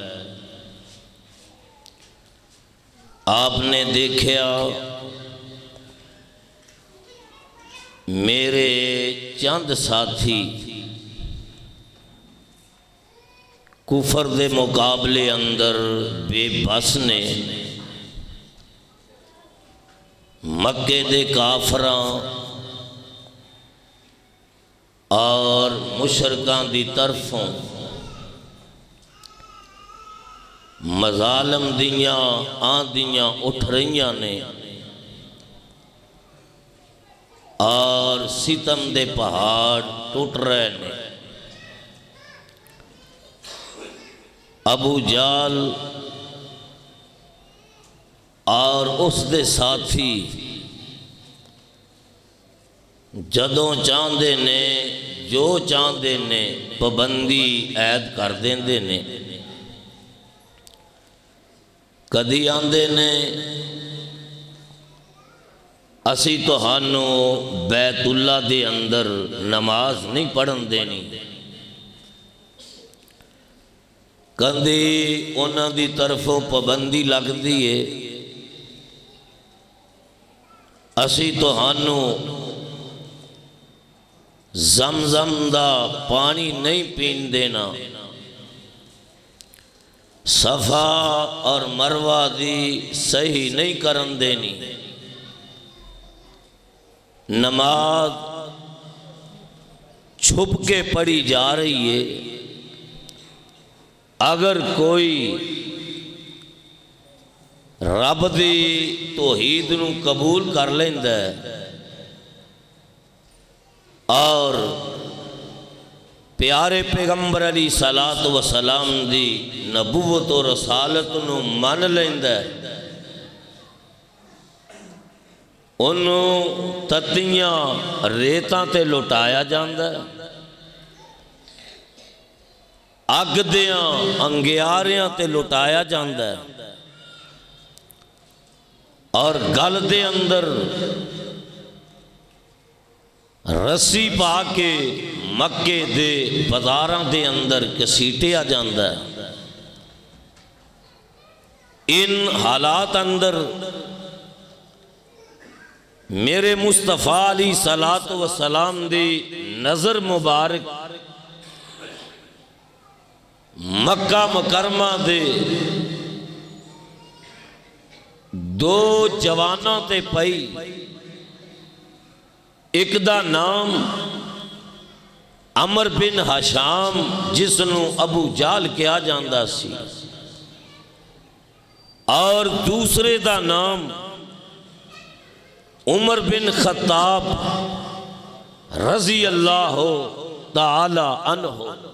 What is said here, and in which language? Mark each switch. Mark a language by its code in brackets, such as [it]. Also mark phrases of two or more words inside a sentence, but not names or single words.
[pa] آپ نے دیکھا میرے چند ساتھی کفر دے مقابلے اندر بے بس نے، مکے دے کافراں اور مشرکاں دی طرفوں مظالم دیاں آندیاں اٹھ رہیاں نے اور ستم دے پہاڑ ٹوٹ رہے نے۔ ابو جال اور اس دے ساتھی جدوں چاندے نے جو چاندے نے پابندی عائد کر دیندے نے۔ کدی آندے نے اسی تہانوں بیت اللہ دے اندر نماز نہیں پڑھن دینی، کدی انہاں دی طرفوں پابندی لگ دیئے اسی تہانوں زمزم دا پانی نہیں پین دینا، صفا اور مروہ دی صحیح نہیں کرن دینی، نماز چھپ کے پڑھی جا رہی ہے، اگر کوئی رب دی توحید نو قبول کر لیندا ہے اور پیارے پیغمبر [ar] علیہ الصلوۃ والسلام [pa] دی نبوت و رسالت نو من لیندا ہے، انہوں تتیاں ریتاں تے لٹایا جاندا ہے، اگ دیاں انگیاریاں تے لٹایا جاندا ہے، اور گل دے اندر رسی پا کے مکے دے بازاراں دے اندر کسیٹیا جاندا ہے۔ ان حالات اندر میرے مصطفیٰ [ar] علیہ الصلوۃ والسلام [pa] دی نظر مبارک مکہ مکرمہ دے 2 جواناں تے پئی، ایک دا نام عمر بن حشام جس نو ابو جال کیا جاندا سی، اور دوسرے دا نام عمر بن خطاب [ar] رضی اللہ تعالی عنہ۔